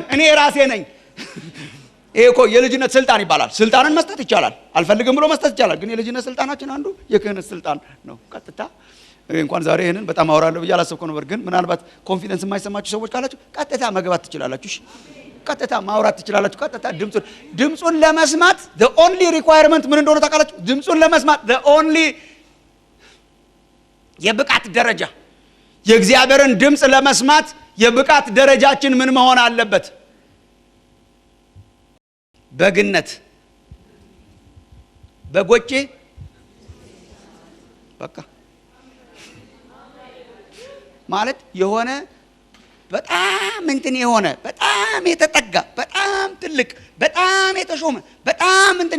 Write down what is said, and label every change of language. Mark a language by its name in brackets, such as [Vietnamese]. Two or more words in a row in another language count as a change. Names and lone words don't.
[Amharic] እኔ ራሴ ነኝ። ይሄ እኮ የልጅነት ስልጣን ይባላል። ስልጣንን መስጠት ይቻላል፣ አልፈልግም ብሎ መስጠት ይቻላል። ግን የልጅነት ስልጣናችን አንዱ የክህነት ስልጣን ነው። ቀጥታ እንኳን ዛሬ ይሄንን በጣም አወራለሁ ብዬ አላሰብኩ ነበር። ግን ምናልባት ኮንፊደንስ የማይሰማችሁ ሰዎች ካላችሁ ቀጥታ መግባት ትችላላችሁ። ቀጥታ ማውራት ትችላላችሁ። ቀጥታ ድምጹን ለመስማት [English] the only requirement [Amharic] ምን እንደሆነ ታውቃላችሁ? ድምጹን ለመስማት [English] the only [Amharic] የብቃት ደረጃ የእግዚአብሔርን ድምጽ ለመስማት የብቃት ደረጃችን ምን መሆን አለበት? በግነት በጎቼ በቃ ማለት የሆነ በጣም እንትን የሆነ በጣም የተጠጋ በጣም ትልቅ በጣም የተሾመ በጣም እንትን